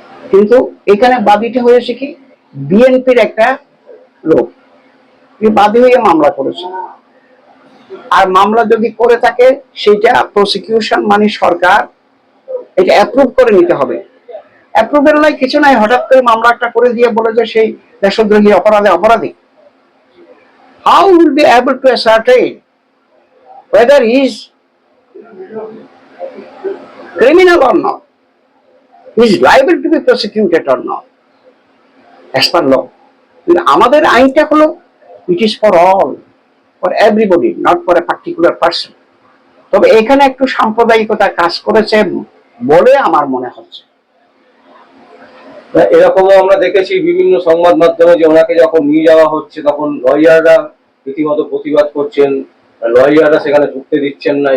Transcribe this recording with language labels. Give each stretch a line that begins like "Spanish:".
Bangla: কিন্তু এখানে বাদীটা হয়েছে কি, বিএনপির একটা লোক বাদী হয়ে মামলা করেছে। আর মামলা যদি করে থাকে সেটা প্রসিকিউশন মানে সরকার এটা অ্যাপ্রুভ করে নিতে হবে। অ্যাপ্রুভের নাই কিছু নাই, হঠাৎ করে মামলা একটা করে দিয়ে বলে যে সেই দেশদ্রোহী অপরাধী।
English: How will be able to ascertain whether he is criminal or not? He is liable to be prosecuted or not as per law.
Bangla: আমাদের আইনটা হলো
English: it is for all, for everybody, not for a particular person.
Bangla: তবে এখানে একটু সাম্প্রদায়িকতা কাজ করেছে বলে আমার মনে হচ্ছে। এরকমও আমরা দেখেছি বিভিন্ন সংবাদ মাধ্যমে যে ওনাকে যখন নিয়ে যাওয়া হচ্ছে তখন লয়াররা রীতিমতো প্রতিবাদ করছেন, লয়াররা সেখানে ঢুকতে দিচ্ছেন না।